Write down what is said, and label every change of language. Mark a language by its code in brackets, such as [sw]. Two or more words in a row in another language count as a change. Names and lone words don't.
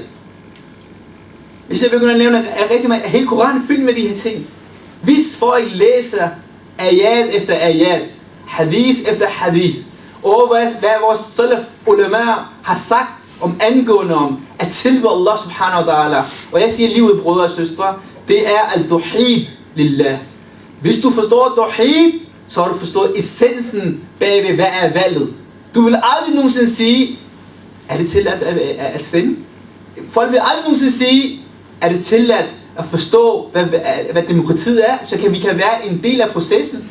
[da] Hvis jeg begynder at nævne, er rigtig meget, hele Koranen fyldt med de her ting. Hvis folk læser ayat efter ayat, hadith efter hadith, og hvad vores [ar] سلف علماء [da] har sagt angående om at tilbe Allah [ar] سبحانه وتعالى. [da] Og jeg siger livet, brødre og søstre, det er [ar] التوحيد لله. [da] Hvis du forstår tawhid, så har du forstået essensen bagved, hvad er valget. Du vil aldrig nogensinde sige, er det tilladt at stemme? Folk vil aldrig nogensinde sige, er det tilladt at forstå, hvad demokratiet er, så vi kan være en del af processen.